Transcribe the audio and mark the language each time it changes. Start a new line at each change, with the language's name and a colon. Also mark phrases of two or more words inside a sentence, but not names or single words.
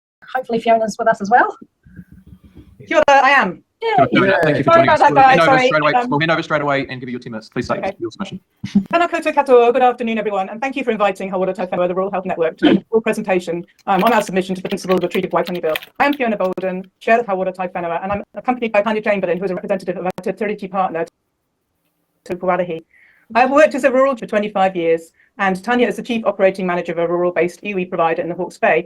English: hopefully Fiona's with us as well. Kia ora, I am. Yeah. Thank you for Sorry joining about us. that, guys. Sorry. We'll hand over straight away and give you your 10 minutes. Please take your submission.
Māori: Tēnā koutou katoa.
English: Good afternoon, everyone, and thank you for inviting Hauora Taiwhenua, the Rural Health Network, to make a full presentation on our submission to the principle of the Treaty of Waitangi Bill. I am Fiona Bolden, Chair of Hauora Taiwhenua, and I'm accompanied by Tanya Chamberlain, who is a representative of our Te Tiriti partner, Tupuarahi. I have worked as a rural for 25 years, and Tanya is the Chief Operating Manager of a rural-based iwi provider in the Hawke's Bay.